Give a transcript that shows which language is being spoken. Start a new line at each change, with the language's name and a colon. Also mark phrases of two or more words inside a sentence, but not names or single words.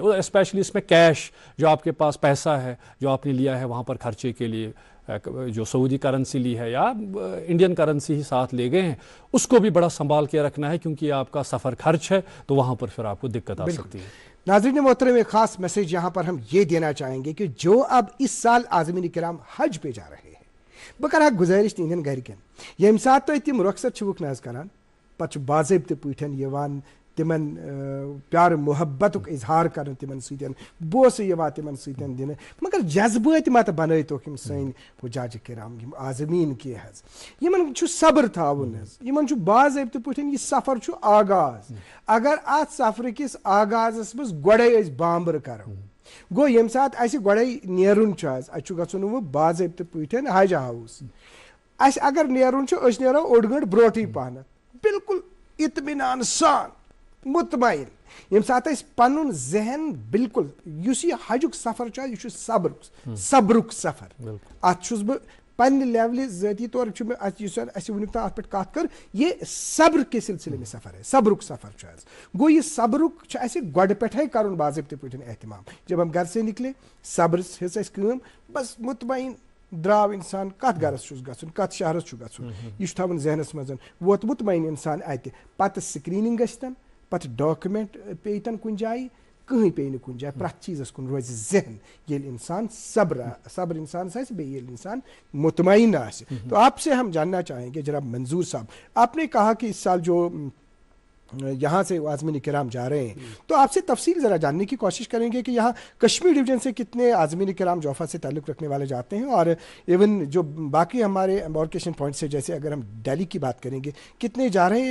Urdu: اور اسپیشلی اس میں کیش جو آپ کے پاس پیسہ ہے جو آپ نے لیا ہے وہاں پر خرچے کے لیے, جو سعودی کرنسی لی ہے یا
English: Indian currency
Urdu: ہی ساتھ لے گئے ہیں, اس کو بھی بڑا سنبھال کے رکھنا ہے, کیونکہ آپ کا سفر خرچ ہے تو وہاں پر پھر آپ کو دقت آ سکتی ہے. ناظرین محترم, ایک خاص میسیج یہاں پر ہم یہ دینا چاہیں گے کہ جو اب اس سال عازمین کرام حج پہ جا رہے ہیں,
Kashmiri: بہ کر گزارش تہندین گرکن, یم سات تھی تم رخصت چھوک نہ کران, پتہ باضابطہ پٲٹھۍ تمن پیار محبت اظہار کرن تمن ستین, بوسہ یوان تمن ستین دن, مگر جذبات مت بنٲیتوکھ یم سن حجاج کرام یم عازمین کی حظ, یمن چھُ صبر تھاون حظ, یمن چھُ باضابطہ پٲٹھۍ یہ سفر چھُ آغاز. اگر ات سفر کس آغازس مز گۄڈے أسۍ بامبر کرو, گو یم سات اسہ گۄڈے نیرُن چھُ حظ, اسہ چھُ گژھُن وۄنۍ باضابطہ پٲٹھۍ حج ہاؤس. اسہ اگر نیرُن چھُ أسۍ نیرو اوٚڑ گٲنٛٹہٕ برونٹھٕے پہنتھ, بالکل اطمینان سان مطمئن, یم سات پن ذہن بالکل اس یہ حجک سفر چھُ یہ صبرک سفر. ات چھُس بہ پنہ لیولہ ذاتی طور اسہ ونیُک تام ات پہ کت کر,
Urdu: یہ صبر کے سلسلے میں سفر ہے,
Kashmiri: صبرک سفر چھُ حظ. گو یہ صبرک اسہ گۄڈٕ پٮ۪ٹھے کرُن باضابطہ پٲٹھۍ اہتمام.
Urdu: جب ہم گھر سے نکلے
Kashmiri: صبر ہیژ اسہ کٲم, بس مطمئن دراو انسان, کت گرس چھُس گژھُن, کت شہرس چھُ گژھُن, یہ چھُ تھاوُن ذہنس منٛز, ووت مطمئن انسان اتہِ, پتہٕ سکریننگ گژھتن, پتہٕ ڈاکومنٹ پیتن کُنہِ جایہِ, کٕہٕنۍ پیٚیہِ نہٕ کُنہِ جایہِ, پرٛٮ۪تھ چیٖزس کُن روزِ ذہن ییٚلہِ انسان صبر انسانس آسہِ, بیٚیہِ ییٚلہِ انسان مطمئن آسہِ.
Urdu: تو آپ سے ہم جاننا چاہیں گے جناب منظور صاحب, آپ نے کہا کہ اس سال جو یہاں سے عازمین کرام جا رہے ہیں, تو آپ سے تفصیل ذرا جاننے کی کوشش کریں گے کہ یہاں کشمیر ڈویژن سے کتنے عازمین کرام جوفا سے تعلق رکھنے والے جاتے ہیں, اور ایون جو باقی ہمارے
English: embarkation points
Urdu: ہے, جیسے اگر ہم دہلی کی بات کریں گے, کتنے جا رہے ہیں.